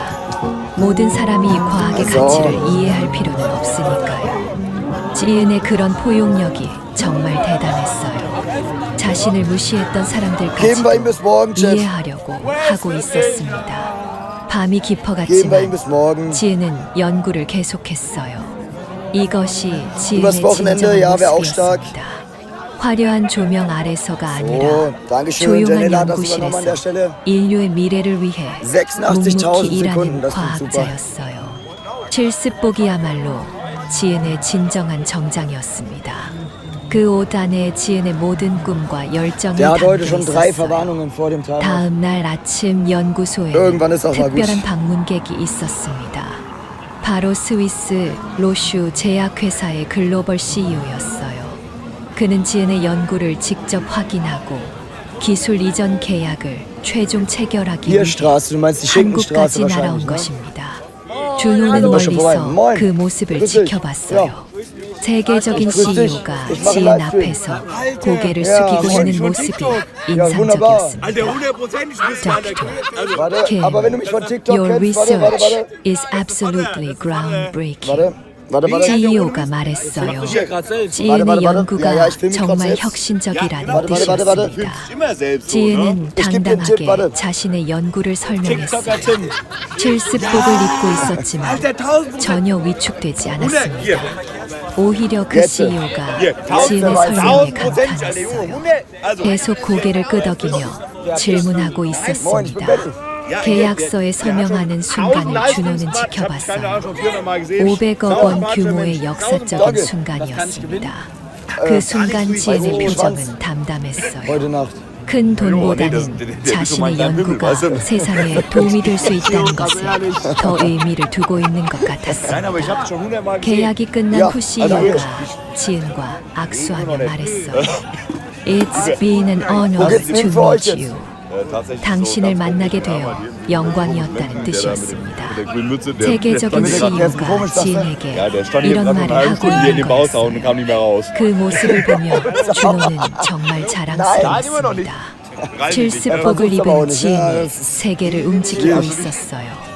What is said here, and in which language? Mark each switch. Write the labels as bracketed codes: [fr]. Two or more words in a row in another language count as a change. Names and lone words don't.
[ko] 모든 사람이 과학의 가치를 이해할 필요는 없으니까요. 지은의 그런 포용력이 정말 대단했어요. 자신을 무시했던 사람들까지 [de] Geben wir ihm bis morgen, Chat. [ko] 이해하려고 하고 있었습니다. 밤이 [de] Geben wir ihm [ko] 깊어갔지만 [de] bis morgen. [ko] 지은은 연구를 계속했어요. 이것이 [de] Übers [ko] 지은의 [de] Wochenende, [ko] 진정한 [de] ja, wäre auch stark. [ko] 모습이었습니다. 화려한 조명 아래서가 [de] Oh, [ko] 아니라 [de] Dankeschön, [ko] 조용한 [de] Janela, das ist nochmal an der [ko] 연구실에서 [de] Stelle. [ko] 인류의 미래를 위해 [de] 86.000 [ko] 묵묵히 [de] Sekunden, [ko] 일하는 [de] das ist super. [ko] 과학자였어요. 실습복이야말로 지은의 진정한 정장이었습니다. 그 옷 안에 지은의 모든 꿈과 열정이 [de] Der hat heute [ko] 담겨 [de] schon 3 [ko] 있었어요. [de] Verwarnungen vor dem Tag. [ko] 다음 날 아침 연구소에 [de] Irgendwann ist auch mal [ko] 특별한 [de] gut. [ko] 방문객이 있었습니다. 바로 스위스 로슈 제약회사의 글로벌 CEO였어요. 그는 지은의 연구를 직접 확인하고 기술 이전 계약을 최종 체결하기 위해 [de] Bierstraße, du meinst die Schinkenstraße [ko] 한국까지 날아온 [de] wahrscheinlich, ne? [ko] 것입니다. 준호는 [de] Hallo, schon vorbei. [ko] 멀리서 [de] Moin. [ko] 그 모습을 [de] Grüß dich. [ko] 지켜봤어요. 세계적인 [de] Grüß dich. [ko] CEO가 [de] Ich mache [ko] 지은 [de] Livestream. [ko] 앞에서 고개를 [de] Ja, [ko] 숙이고 [de] moin. [ko] 있는 모습이 [de] Ja, wunderbar. [ko] 인상적이었습니다. [de] Alter, 100%ig müssen wir anerkennen. Also, Warte, Kim, aber wenn du mich von TikTok [en] Your [de] kennst, warte, warte, [en] research [de] warte. [en] is absolutely groundbreaking. [de] Warte. [ko] CEO가 말했어요. [de] Warte, [ko] 지은의 [de] warte. [ko] 연구가 [de] Ja, ich film mich grad [ko] 정말 [de] selbst. [ko] 혁신적이라는 [de] Warte. [ko] 뜻이었습니다. [de] immer selbst so, ne? [ko] 지은은 [de] Ich geb dir einen Tipp, [ko] 당당하게 [de] warte. [ko] 자신의 연구를 설명했어요. [de] TikToker Tim. [ko] 실습복을 입고 있었지만 [de] Alter, 1000%. [ko] 전혀 위축되지 [de] 100, [ko] 않았습니다. [de] hier. [ko] 오히려 그 [de] Jetzt. [ko] CEO가 [de] Hier, [ko] 지은의 [de] 1000%, [ko] 설명에 [de] 1000%, Alter, Junge, [ko] 감탄했어요. [de] 100. Also, [ko] 계속 고개를 끄덕이며 질문하고 [de] Moin, ich bin [ko] 있었습니다. [de] Betty. ja, [ko] 계약서에 [de] der [ko] 서명하는 [de] 1000 [ko] 순간을 준호는 [de] Leistungsbad, ich hab keine Ahnung, [ko] 지켜봤어요. [de] schon 400 Mal gesehen. [ko] 500억 원 [de] 1000 [ko] 규모의 [de] Mensch, [ko] 역사적인 [de] 1000 [ko] 순간이었습니다. 그 순간 지은의 표정은 담담했어요. [de] Heute Nacht. [ko] 큰 돈보다는 자신의 연구가 세상에 도움이 될 수 있다는 것에 더 의미를 두고 있는 것 [de] Nein, [ko] 같았습니다. [de] aber ich hab's schon 100 Mal gesehen. [ko] 계약이 끝난 야, 후 CEO가 지은과 악수하며 말했어요. [en] It's been an honor [de] Wo geht's [en] to [de] hin für euch [en] meet [de] jetzt? [en] you. [ko] 당신을 만나게 되어 영광이었다는 뜻이었습니다. 세계적인 CEO가 지은에게 이런 말을 하고 있는 거였어요. 그 모습을 보며 준호는 정말 자랑스러웠습니다. 실습복을 입은 지은이 세계를 움직이고 있었어요.